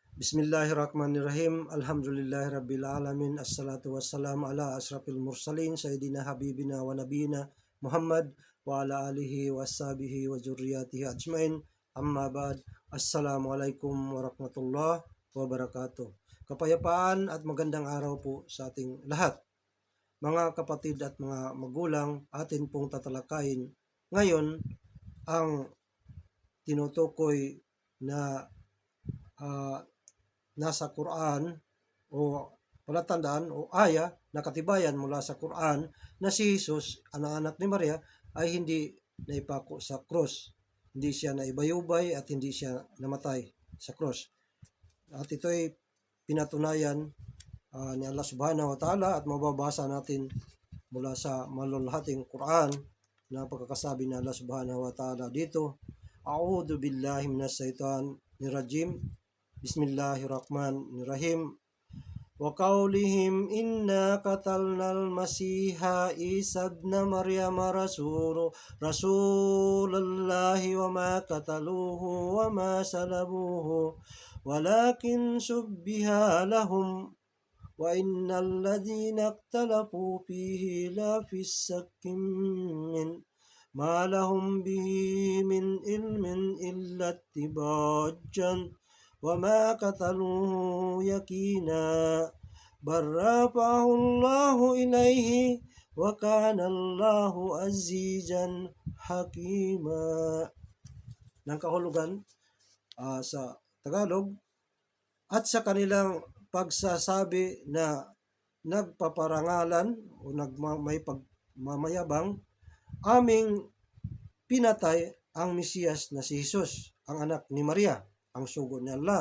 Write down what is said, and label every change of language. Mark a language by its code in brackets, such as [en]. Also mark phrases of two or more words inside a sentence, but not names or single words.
[ar] بسم الله الرحمن الرحيم. الحمد لله رب العالمين. والصلاة والسلام على أشرف المرسلين سيدنا حبيبنا ونبينا محمد وعلى آله وأصحابه وذريته أجمعين. أما بعد. السلام عليكم ورحمة الله وبركاته. [tl] Kapayapaan at magandang araw po sa ating lahat. Mga kapatid at mga magulang, atin pong tatalakayin ngayon ang tinutukoy na nasa Quran o palatandaan o aya na katibayan mula sa Quran na si Jesus, anak ni Maria, ay hindi naipako sa krus. Hindi siya naibayubay at hindi siya namatay sa krus. At ito ay pinatunayan ni Allah [ar] سبحانه وتعالى [tl] at mababasa natin mula sa malulhating Quran na pagkakasabi ni Allah [ar] سبحانه وتعالى [tl] dito. [ar] أعوذ بالله من الشيطان الرجيم. بسم الله الرحمن الرحيم. وقولهم إنا قتلنا المسيح عيسى ابن مريم رسول الله وما قتلوه وما صلبوه ولكن شبه لهم وإن الذين اختلفوا فيه لفي شك من ما لهم به من علم إلا اتباعا وما قتلوه يقينا بل رفعه الله إليه وكان الله عزيزا حكيما. [tl] Ng kahulugan sa Tagalog, at sa kanilang pagsasabi na nagpaparangalan o may pagmamayabang, aming pinatay ang Mesiyas na si Jesus, ang anak ni Maria, ang sugo ni Allah.